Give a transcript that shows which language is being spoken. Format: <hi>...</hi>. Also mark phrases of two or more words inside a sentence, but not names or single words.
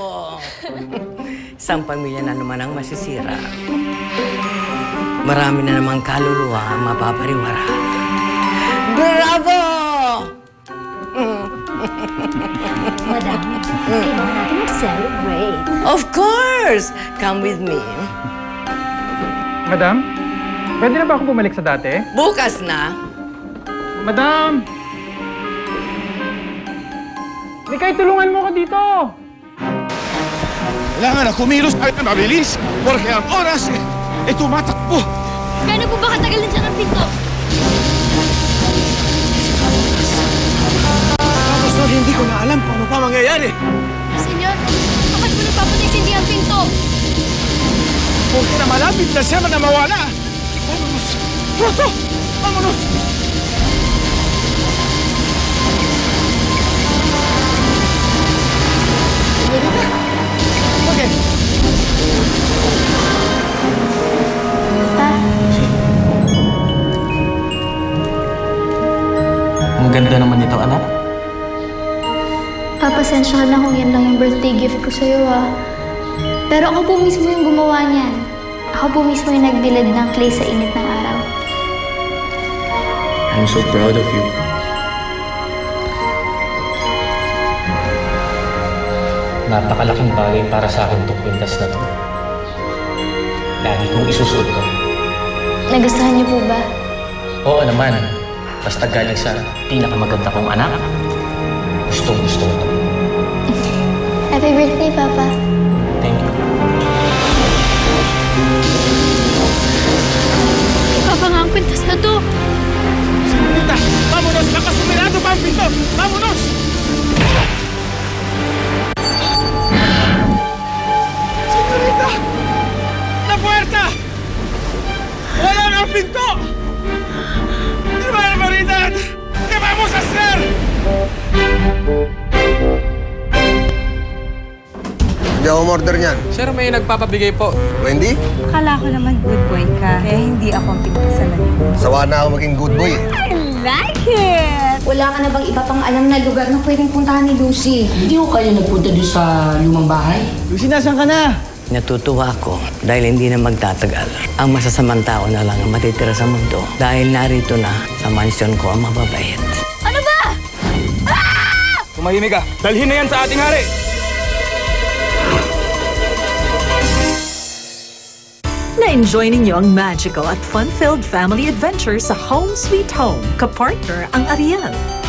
<tl>Isang pamilya na naman ang masisira. Marami na namang kaluluwa ang mapapariwara. Bravo! Madam, kailangan natin mag-celebrate.</tl> <en>Of course! Come with me.</en> <tl>Madam, pwede na ba ako bumalik sa dati? Bukas na. Madam! Mikay, tulungan mo ko dito! Kailangan na kumilos tayo na mabilis porque ang oras ay tumatakbo. Gano'n po ba katagal nandiyan ang pinto? Tapos no, hindi ko na alam kung ano pa mangyayari. Senyor, bakit po nagpapatisindi ang pinto? Porque na malapit na siya na mawala.</tl> <es>Vámonos! Pronto! Vámonos!</es> <tl>Okay. Ang ganda naman nito, anak. Papasensya ka na kung yan lang yung</tl> <en>birthday gift</en> <tl>ko sa'yo, ah. Pero ako po mismo yung gumawa niyan. Ako po mismo yung nagbilad ng clay sa init ng araw.</tl> <en>I'm so proud of you.</en> <tl>Napakalaking bagay para sa akin itong kwintas na to. Lagi kong isusuot ko. Nagustuhan niyo po ba? Oo naman. Basta galing sa pinakamaganda kong anak. Gustong-gusto ko to.</tl> <en>Happy birthday, Papa. Thank you.</en> <tl>Papa nga ang kwintas na to.</tl> <es>Señorita, vámonos.</es> <tl>Nakasumirado pa ang pinto.</tl> <es>Vámonos! Señorita! La puerta!</es> <tl>Wala na ang pinto!</tl> <es>¡Qué barbaridad! ¿Qué vamos a hacer?</es> <tl>Hindi ako order niyan. Sir, may nagpapabigay po. Wendy, Akala ko naman</tl> <en>good boy</en> <tl>ka, kaya hindi ako ang pinagkasalan mo. sawa na ako maging</tl> <en>good boy</en> <tl>eh.</tl> <en>I like it!</en> <tl>Wala ka na bang iba pang alam na lugar na pwedeng puntahan ni Lucy? Hindi ko kayo nagpunta doon sa lumang bahay? Lucy, nasan ka na? Natutuwa ako dahil hindi na magtatagal. Ang masasamang tao na lang ang matitira sa mundo dahil narito na sa mansyon ko ang mababait. Ano ba? Tumahimik ka. Dalhin na yan sa ating hari. Na-enjoy ninyo ang magical at</tl> <en>fun-filled family adventure</en> <tl>sa Home Sweet Home, kapartner ang Ariel.</tl>